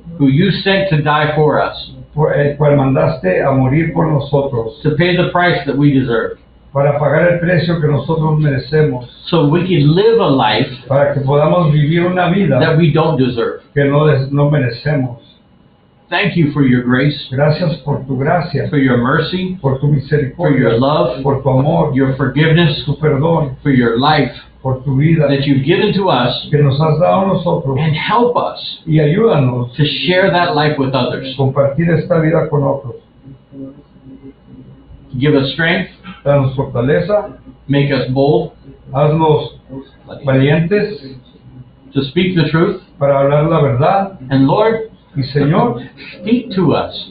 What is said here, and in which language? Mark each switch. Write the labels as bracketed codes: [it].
[en] who you sent to die for us, [es] por el cual mandaste a morir por nosotros, [en] to pay the price that we deserve, [es] para pagar el precio que nosotros merecemos, [en] so we can live a life [es] para que podamos vivir una vida [en] that we don't deserve. [es] que no merecemos. [en] Thank you for your grace, [es] Gracias por tu gracia, [en] for your mercy, [es] por tu [en] for [es] misericordia, [en] your love, [es] por tu amor, [en] your forgiveness, [es] tu perdón, [en] for your life [es] por tu vida [en] that you've given to us, [es] que nos has dado a nosotros, [en] and help us [es] y ayúdanos [en] to share that life with others. [es] a compartir esta vida con otros. [en] Give us strength, [es] Danos fortaleza, [en] make us bold [es] haznos valientes [en] to speak the truth, [es] para hablar la verdad. [en] and Lord, [es] Y Señor, [en] speak to us.